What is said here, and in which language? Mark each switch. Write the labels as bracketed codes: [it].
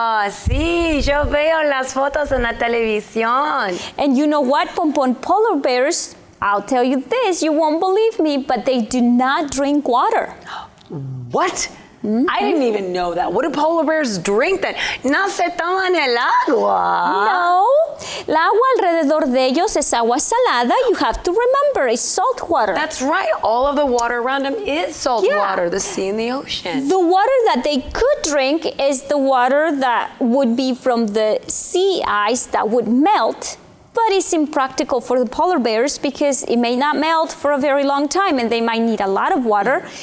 [es] Sí, yo veo las fotos en la televisión. [en] And you know what, Pompon? Polar bears, I'll tell you this, you won't believe me, but they do not drink water. What? I didn't even know that. What do polar bears drink then? [es] No se toman el agua. No. El agua alrededor de ellos es agua salada. [en] You have to remember, it's salt water. That's right. All of the water around them is salt water, the sea and the ocean. The water that they could drink is the water that would be from the sea ice that would melt. But it's impractical for the polar bears because it may not melt for a very long time and they might need a lot of water.